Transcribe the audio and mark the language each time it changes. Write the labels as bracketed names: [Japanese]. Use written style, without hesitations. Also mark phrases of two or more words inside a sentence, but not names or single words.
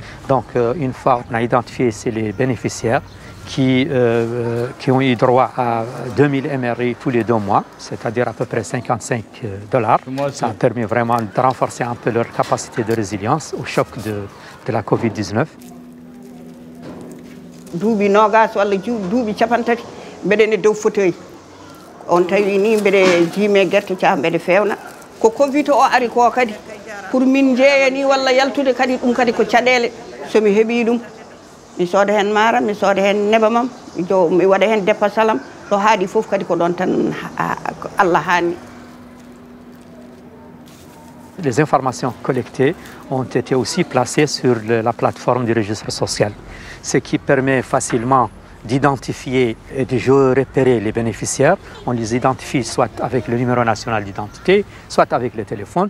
[French] Donc, une fois on a identifié les bénéficiaires qui ont eu droit à 2000 MRI tous les 2 mois, c'est-à-dire à peu près $55. Ça a permis vraiment de renforcer un peu leur capacité de résilience au choc de la Covid-19. [Fula] duuɓi nogas walla duuɓi capantati mbeɗen e dow fauteuil on tawi ni mbeɗe jiime guerte caa mbeɗe fewna ko covid o ari ko kadi pour min jeeyani walla yaltude kadi ɗum kadi ko caɗele somi heeɓi ɗum mi sooda hen maara mi sooda hen nebamam mi waɗa hen dépasalam ɗo haaɗi fof kadi ko ɗon tan Allah haanni. [French] Les informations collectées ont été aussi placées sur la plateforme du registre social, ce qui permet facilement d'identifier et de géorepérer les bénéficiaires. On les identifie soit avec le numéro national d'identité, soit avec le téléphone.